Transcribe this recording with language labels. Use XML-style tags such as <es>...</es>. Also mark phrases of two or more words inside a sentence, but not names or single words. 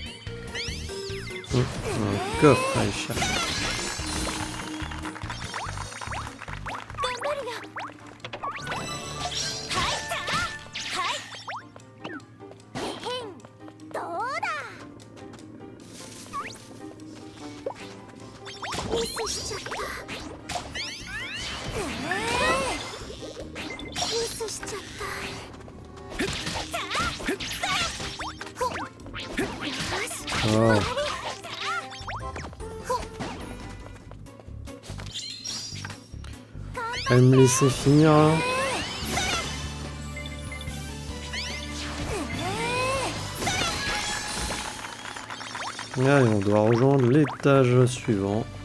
<fr>Un coffre à aller chercher.</fr> <ja>頑張るよ。はいたはいへへんどうだ。ミスしちゃった。ミスしちゃった。</ja> <fr>Oh. Elle me laissait finir. Hein. Allez, on doit rejoindre l'étage suivant.</fr>